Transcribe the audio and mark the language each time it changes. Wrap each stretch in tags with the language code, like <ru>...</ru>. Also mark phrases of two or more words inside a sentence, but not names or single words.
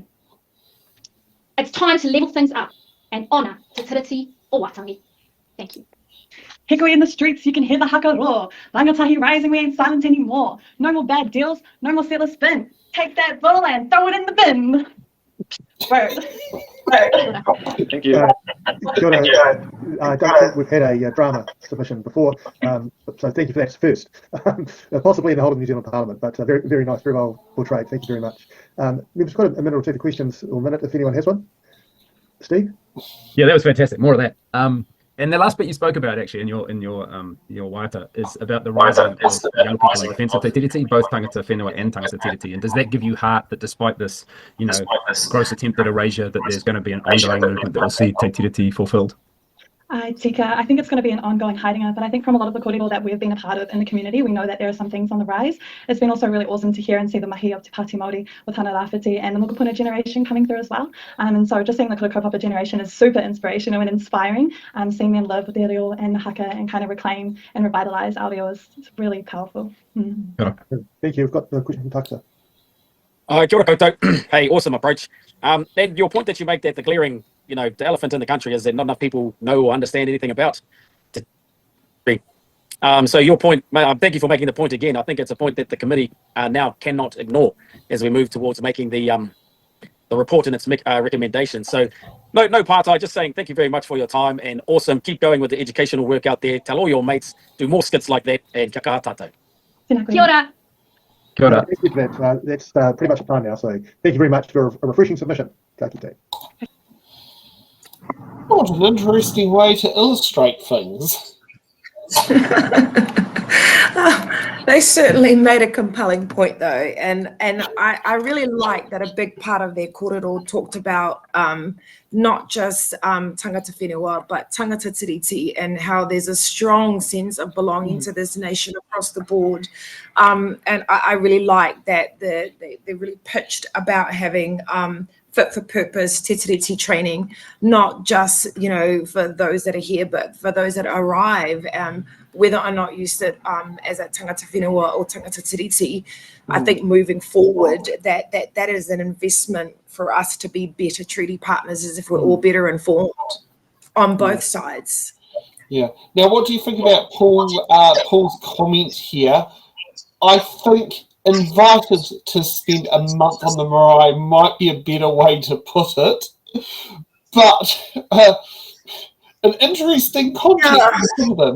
<en>It's time to level things up and honour Te Tiriti o Waitangi. Thank you. Hikoi in the streets, you can hear the haka roar. Rangatahi rising, we ain't silent anymore. No more bad deals, no more settler spin. Take that bull and throw it in the bin. Word. Thank you.</en> <mi>Kia ora.</mi> <en>I don't think we've had a drama submission before, so thank you for that first. Possibly in the whole of New Zealand Parliament, but very, very nice, very well portrayed. Thank you very much. We've just got a minute or two for questions, or a minute if anyone has one. Steve? Yeah, that was fantastic. More of that. And the last bit you spoke about actually in your waiata is about the rising of young people in defence of</en> <mi>te tiriti,</mi> <en>both</en> <mi>tangata whenua</mi> <en>and</en> <mi>tangata tiriti.</mi> <en>And does that give you heart that despite this, gross attempt at erasure, that there's going to be an ongoing movement that will see</en> <mi>te tiriti</mi> <en>fulfilled? Tika, I think it's going to be an ongoing hiding up, but I think from a lot of the kōrero that we've been a part of in the community, we know that there are some things on the rise. It's been also really awesome to hear and see the mahi of Te Pāti Māori with Hana Rāwhiti and the Mokopuna generation coming through as well. And so just seeing the</en> <mi>Kura Kaupapa</mi> <en>generation is super inspirational and inspiring. Seeing them live their reo and haka and kind of reclaim and revitalise our reo is really powerful. Thank you. We've got the question from Takata.</en> <mi>Kia ora koutou.</mi> <en>Hey, awesome approach. And your point that you make that the glaring, the elephant in the country is that not enough people know or understand anything about. So your point, thank you for making the point again. I think it's a point that the committee now cannot ignore as we move towards making the report and its recommendations. So no part, just saying thank you very much for your time and awesome. Keep going with the educational work out there. Tell all your mates, do more skits like that, and</en> <mi>kia kaha tātou. Kia ora. Kia ora.</mi> <en>Thank you for that. That's pretty much the time now, so thank you very much for a refreshing submission.</en> <mi>Ka kite.</mi> <en>What an interesting way to illustrate things. They certainly made a compelling point, though, and I really like that a big part of their kōrero talked about not just</en> <mi>tangata whenua,</mi> <en>but</en> <mi>tangata tiriti,</mi> <en>and how there's a strong sense of belonging to this nation across the board. And I really like that they really pitched about having fit for purpose</en> <mi>te tiriti</mi> <en>training, not just for those that are here, but for those that arrive, whether or not you sit as a</en> <mi>tangata whenua</mi> <en>or</en> <mi>tangata tiriti.</mi> <en>I think moving forward that is an investment for us to be better treaty partners, as if we're all better informed on both sides. Yeah. Now, what do you think about Paul's comment here? I think invited to spend a month on the marae might be a better way to put it, but an interesting concept to some of them.</en>